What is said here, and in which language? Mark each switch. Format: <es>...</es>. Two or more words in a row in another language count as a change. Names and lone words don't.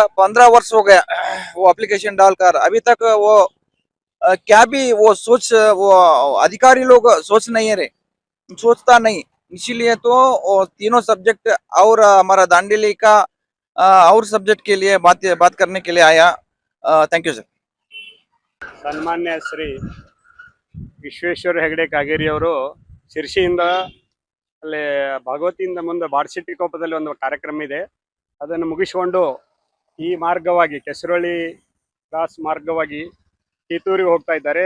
<hi>15 वर्ष हो गया वो एप्लीकेशन डालकर, अभी तक वो क्या भी वो सोच वो अधिकारी लोग सोच नहीं रहे, सोचता नहीं। इसीलिए तो वो तीनों सब्जेक्ट और हमारा दांडेली का और सब्जेक्ट के लिए बात करने के लिए आया।</hi> <en>thank you sir.</en> <kn>ಸನ್ಮಾನ್ಯ ಶ್ರೀ ವಿಶ್ವೇಶ್ವರ ಹೆಗಡೆ ಕಾಗೇರಿ ಅವರು ಶಿರ್ಸಿಯಿಂದ ಅಲ್ಲಿ ಭಗವತಿಯಿಂದ ಮುಂದೆ ಬಾಡಸಿಟ್ಟಿ ಕೊಪ್ಪದಲ್ಲಿ ಒಂದು ಕಾರ್ಯಕ್ರಮ ಇದೆ, ಅದನ್ನು ಮುಗಿಸಿಕೊಂಡು ಈ ಮಾರ್ಗವಾಗಿ ಕೆಸರಳ್ಳಿ ಕ್ರಾಸ್ ಮಾರ್ಗವಾಗಿ ಕಿತ್ತೂರಿಗೆ ಹೋಗ್ತಾ ಇದ್ದಾರೆ.</kn>